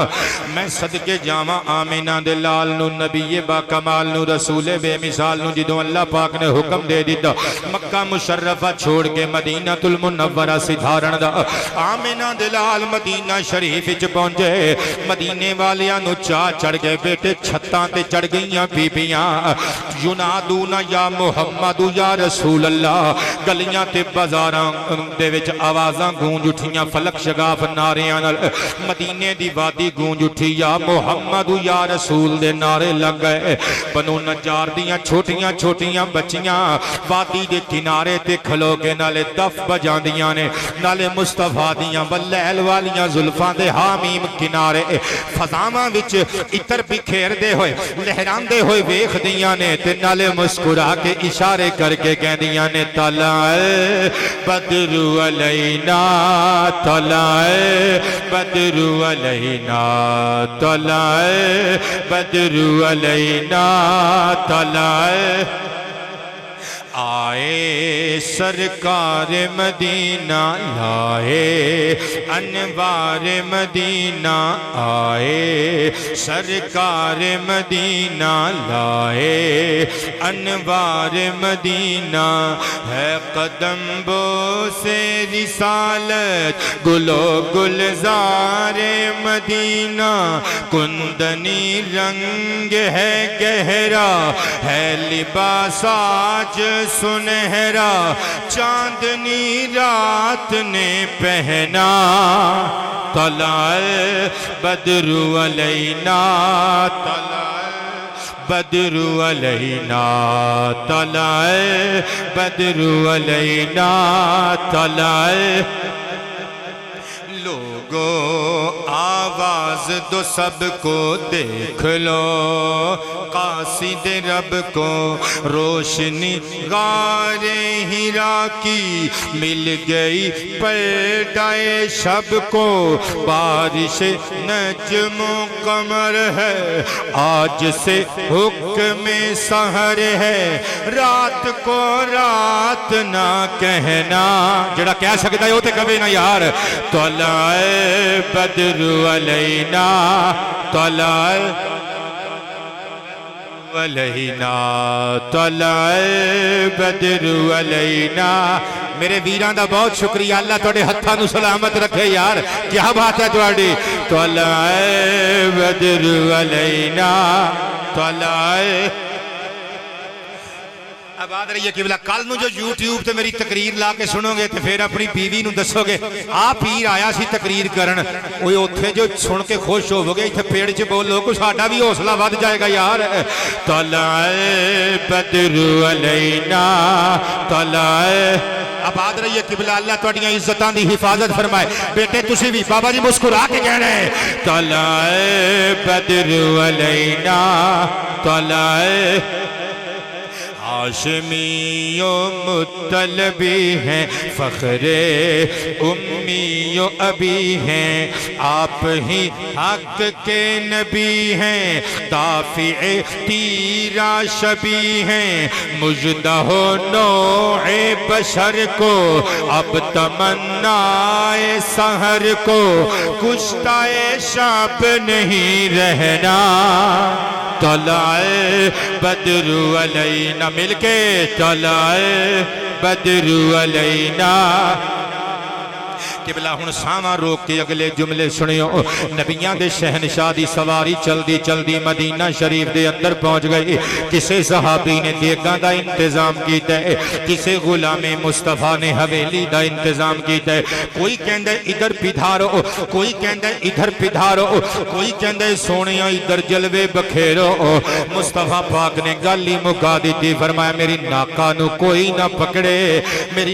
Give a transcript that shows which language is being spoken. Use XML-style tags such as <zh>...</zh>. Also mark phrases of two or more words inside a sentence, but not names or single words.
<pa>میں صدقے جاواں آمینہ دے لال نو نبی با کمال نو رسول بے مثال نو جدوں اللہ پاک نے حکم دے دیتا مکہ مشرفہ چھوڑ کے مدینہ المنورہ سدھارن دا آمینہ دلال مدینہ شریف وچ پہنچے مدینے والیاں نو چاہ چڑھ گئے بیٹے چھتاں تے چڑھ گئیاں بیبیاں ینادون</pa> <ar>یا محمد یا رسول اللہ</ar> <pa>گلیاں تے بازاراں دے وچ آوازاں گونج اٹھیاں فلک شگاف ناریاں نال مدینے دی وادی گونج اٹھی</pa> <ar>یا محمد یا رسول</ar> <pa>دے نعرے لگ گئے بنو نجار دیاں چھوٹیاں چھوٹیاں بچیاں وادی دے کنارے تے کھلو کے نالے دف بجاندیاں نے نالے مصطفیٰ دیاں واللیل والیاں زلفاں دے حامیم کنارے فضاماں وچ اتر بکھیر دے ہوئے لہران دے ہوئے ویخ دیاں نے تے نالے مسکرا کے اشارے کر کے کہہ دیاں نے</pa> <ar>طلع بدر علینا طلع بدر علینا طلع بدر علینا طلع</ar> <ur>آئے سرکار مدینہ لائے انوار مدینہ آئے سرکار مدینہ لائے انوار مدینہ ہے قدم بو سے رسالت گلو گلزار مدینہ کندنی رنگ ہے گہرا ہے لباس آج سنہرا چاندنی رات نے پہنا</ur> <ar>طلع بدر علینا طلع بدر علینا طلع بدر علینا طلع</ar> <ur>لوگو آواز دو سب کو دیکھ لو قاصد رب کو روشنی غار ہیرا کی مل گئی پردہ شب کو بارش نجم و قمر ہے آج سے حکم سحر ہے رات کو رات نہ کہنا جڑا کہہ سکتا ہے وہ تے کبھی نہ یار</ur> <ar>طلع بدر علینا طلع علینا طلع بدر علینا</ar> <pa>میرے ویران دا بہت شکریہ اللہ توڑے ہتھاں نو سلامت رکھے یار کیا بات ہے توڑی طلع</pa> <ar>بدر علینا طلع</ar> <pa>آباد رہیے قبلہ کل نو جو یوٹیوب تے میری تقریر لا کے سنو گے تو پھر اپنی بیوی نو دسو گے آ پیر آیا سی تقریر کرن وہ اتھے جو سن کے خوش ہو گے اتھے پیڑ چ بولو کو ساڈا بھی حوصلہ ود جائے گا یار</pa> <ar>طلع بدر علینا طلع</ar> <pa>آباد رہیے قبلہ اللہ تواڈیاں عزتاں دی حفاظت فرمائے بیٹے تسی بھی بابا جی مسکرا کے کہنا ہے</pa> <ar>طلع بدر علینا طلع</ar> <ur>ہاشمی و مطلبی ہیں فخر امی و ابی ہیں آپ ہی حق کے نبی ہیں دافع تیرا شبی ہیں مجدہ نوع بشر کو اب تمنائے سحر کو کشتہ شب نہیں رہنا</ur> <ar>طلع بدر علینا</ar> <ur>مل کے</ur> <ar>طلع بدر علینا</ar> <pa>قبلہ ہن ساواں روک کے اگلے جملے سنیو نبیاں دے شہنشاہ دی سواری چلدی چلدی مدینہ شریف دے اندر پہنچ گئی کسے صحابی نے دیگاں دا انتظام کیتا ہے کسے غلام مصطفیٰ نے حویلی دا انتظام کیتا ہے کوئی کہندا ہے ادھر پدھارو کوئی کہندا ہے ادھر پدھارو کوئی کہندا ہے سونیا ادھر جلوے بکھیرو مصطفیٰ پاک نے گل ہی مکا دیتی فرمایا میری ناکا نو کوئی نہ پکڑے میری</pa>